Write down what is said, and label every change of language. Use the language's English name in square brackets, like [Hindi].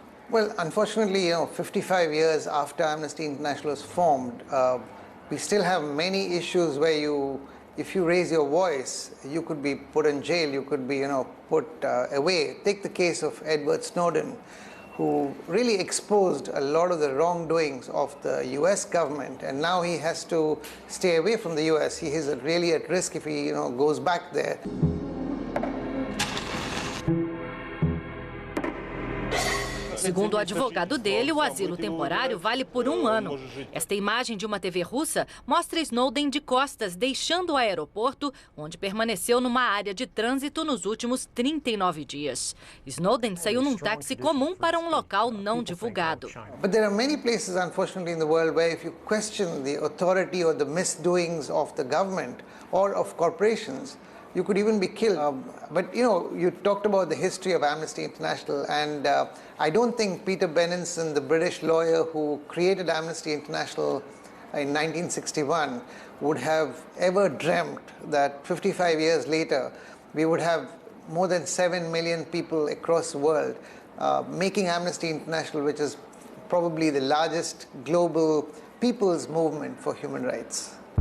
[English] Well, unfortunately, 55 years after Amnesty International was formed, we still have many issues where if you raise your voice, you could be put in jail, you could be, put away. Take the case of Edward Snowden, who really exposed a lot of the wrongdoings of the US government, and now he has to stay away from the US. He is really at risk if he, goes back there. [Portuguese] Segundo o advogado dele, o asilo temporário vale por 1 ano. Esta imagem de uma TV russa mostra Snowden de costas deixando o aeroporto, onde permaneceu numa área de trânsito nos últimos 39 dias. Snowden saiu num táxi comum para um local não divulgado. [English] But there are many places, unfortunately, in the world where if you question the authority or the misdoings of the government or of corporations, you could even be killed. But you talked about the history of Amnesty International, and I don't think Peter Benenson, the British lawyer who created Amnesty International in 1961, would have ever dreamt that 55 years later we would have more than 7 million people across the world making Amnesty International, which is probably the largest global people's movement for human rights.